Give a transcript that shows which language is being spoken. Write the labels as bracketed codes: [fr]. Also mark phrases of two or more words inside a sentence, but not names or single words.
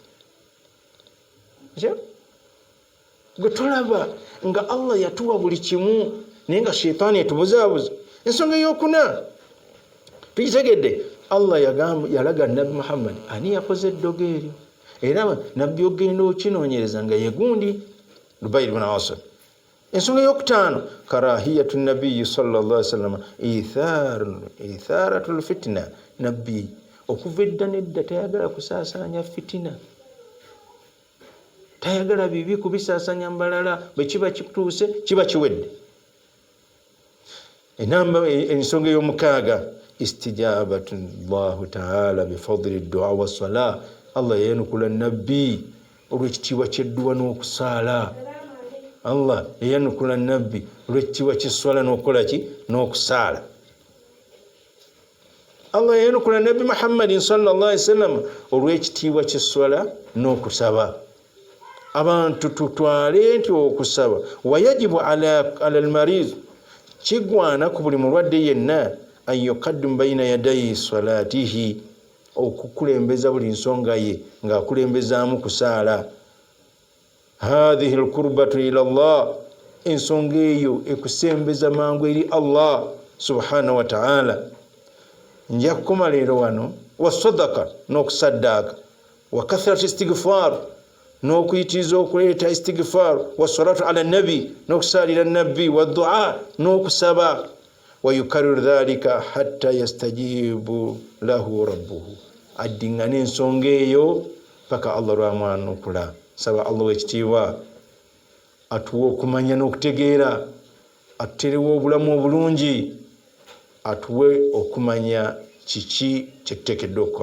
[lg] Gwe tolaba nga Allah yatuwa buli kimu naye nga sheitaani etubuzaabuza. Ensonga ey'okuna tugitegedde, Allah yalaga Nabbi Muhammad ani yakoze eddogo eryo, era nabbi ogenda okinoonyereza nga ye gundi Lubaydi bun Asim. Ensonga ey'okutaano, [ar] كراهية النبي صلى الله عليه وسلم إثارة الفتنة, [lg] nabbi okuva edda nedda tayagala kusaasaanya fitina, tayagala bibi kubisaasanya mbalala, bwe kiba kituuse kiba kiwedde. Ensonga ey'omukaaga, [ar] استجابة الله تعالى بفضل الدعاء والصلاة, [lg] Allah yayanukula nabbi olw'ekitiibwa ky'edduwa n'okusaala. Allah yayanukula nabbi olw'ekitiibwa ky'esswala n'okukola ki n'okusaala. Allah yayanukula Nabbi Muhammadin [ar] صلى الله عليه وسلم [lg] olw'ekitiibwa ky'esswala n'okusaba. Abantu tutwale nti okusaba [ar] ويجب على المريض, [lg] kigwana ku buli mulwadde yenna [ar] أن يقدم بين يدي صلاته, [lg] okukulembeza buli nsonga ye ng'akulembezaamu kusaala. [ar] هذه القربة إلى الله, [lg] ensonga eyo ekusembeza mangu eri [ar] الله سبحانه وتعالى. [lg] Nja kukoma leero wano, [ar] wasadaka n'okusaddaaka, وكثرة الاستغفار [lg] n'okuyitiriza okuleeta istighfar, [ar] والصلاة على النبي [lg] n'okusaalira nabbi, [ar] والدعاء n'okusaba, ويكرر ذلك حتى يستجيب له ربه, [lg] addiŋŋana ensonga eyo paka Allah lwamwanukula. Saba Allah w'ekitiibwa atuwe okumanya n'okutegeera, atuterewo obulamu obulungi, atuwe okumanya kiki kye tuteekeddwa okukola.